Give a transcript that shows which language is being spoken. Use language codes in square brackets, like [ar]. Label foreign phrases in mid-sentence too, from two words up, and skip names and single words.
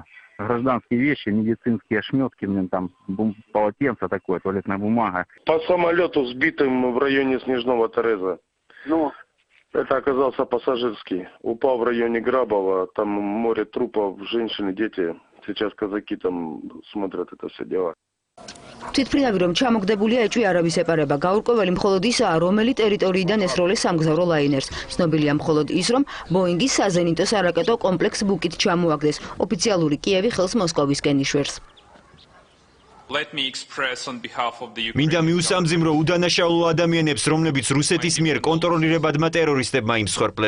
[ru] Гражданские вещи, медицинские ошметки, там полотенце такое, туалетная бумага. По самолету, сбитым в районе Снежного Тереза. Ну? Это оказался пассажирский. Упал в районе Грабова, там море трупов, женщины, дети. Сейчас казаки там смотрят это все дело. [ka] თვითმფრინავი რომ ჩამოგდებულია ეჭვი არაბის ეპარება. გაურკვეველი მხოლოდ ისაა, რომელი ტერიტორიიდან ესროლეს სამგზავრო ლაინერს. ცნობილია მხოლოდ ის, რომ ბოინგის საზენიტო სარაკეტო კომპლექს ბუკით ჩამოაგდეს. ოფიციალური კიევი ხელს მოსკოვისკენ იშვერს. მინდა მიუსამძიმრო უდანაშაულო ადამიანებს, რომლებიც რუსეთის მიერ კონტროლირებადმა ტერორისტებმა იმსხვერპლეს.